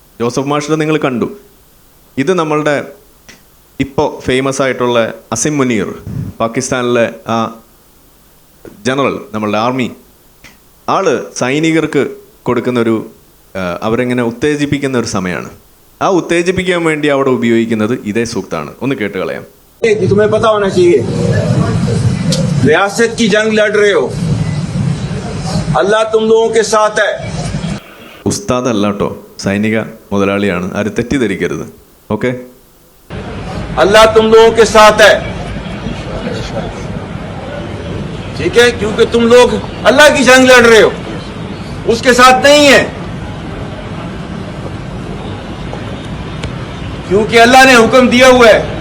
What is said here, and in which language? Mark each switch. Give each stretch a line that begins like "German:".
Malayalam: Joseph മാഷിനെ നിങ്ങൾ കണ്ടു. ഇത് നമ്മളുടെ ഇപ്പോൾ ഫേമസ് ആയിട്ടുള്ള അസിം മുനീർ, പാകിസ്ഥാനിലെ ആ ജനറൽ, നമ്മളുടെ ആർമി ആള് സൈനികർക്ക് കൊടുക്കുന്നൊരു അവരെങ്ങനെ ഉത്തേജിപ്പിക്കുന്ന ഒരു സമയമാണ്. ആ ഉത്തേജിപ്പിക്കാൻ വേണ്ടി അവിടെ ഉപയോഗിക്കുന്നത് ഇതേ സൂക്താണ്. ഒന്ന് കേട്ട് കളയാം.
Hindi: तुम्हें पता होना चाहिए, रियासत की जंग लड़ रहे हो, अल्लाह तुम लोगों के साथ है.
Malayalam: ഉസ്താദ് അല്ല കേട്ടോ, സൈനിക മുതലാളിയാണ്, ആരും തെറ്റിദ്ധരിക്കരുത്. ഓക്കെ,
Hindi: अल्लाह तुम लोगों के साथ है, ठीक है, क्योंकि तुम लोग अल्लाह की जंग लड़ रहे हो, उसके साथ नहीं है, क्योंकि अल्लाह ने हुक्म दिया हुआ है.